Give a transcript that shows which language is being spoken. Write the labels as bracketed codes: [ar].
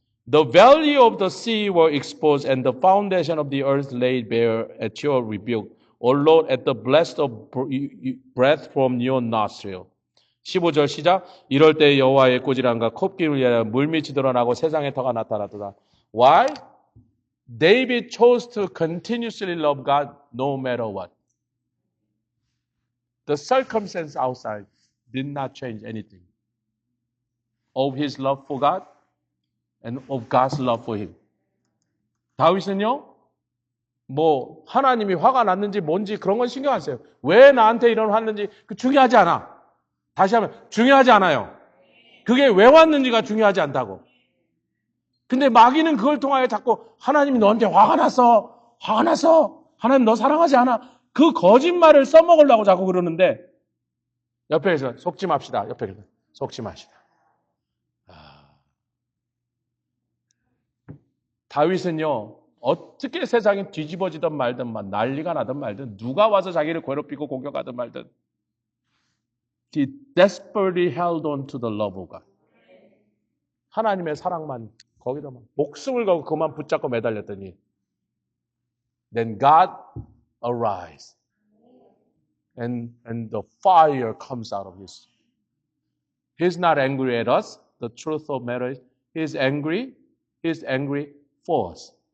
[en] The value of the sea were exposed and the foundation of the earth laid bare at your rebuke. O Lord, at the blast of breath from your nostril. [ko] 15절 시작. 이럴 때 여호와의 꾸지람과 콧기를 위하여 물밑이 드러나고 세상의 터가 나타나도다. [en] Why? David chose to continuously love God no matter what. The circumstance outside did not change anything of his love for God and of God's love for him. [ko] 다윗은요, 뭐 하나님이 화가 났는지 뭔지 그런 건 신경 안 써요. 왜 나한테 이런 화났는지 그 중요하지 않아. 다시 하면 중요하지 않아요. 그게 왜 왔는지가 중요하지 않다고. 근데 마귀는 그걸 통하여 자꾸 하나님이 너한테 화가 났어. 화가 났어. 하나님 너 사랑하지 않아. 그 거짓말을 써먹으려고 자꾸 그러는데 옆에서 속지 맙시다. 옆에 속지 마시다. 다윗은요. 어떻게 세상이 뒤집어지든 말든 난리가 나든 말든 누가 와서 자기를 괴롭히고 공격하든 말든 [en] He desperately held on to the love of God. [ko] 하나님의 사랑만 거기다만 목숨을 걸고 그만 붙잡고 매달렸더니 [en] Then God arise and the fire comes out of his. He's not angry at us. The truth of matter is He's angry for us.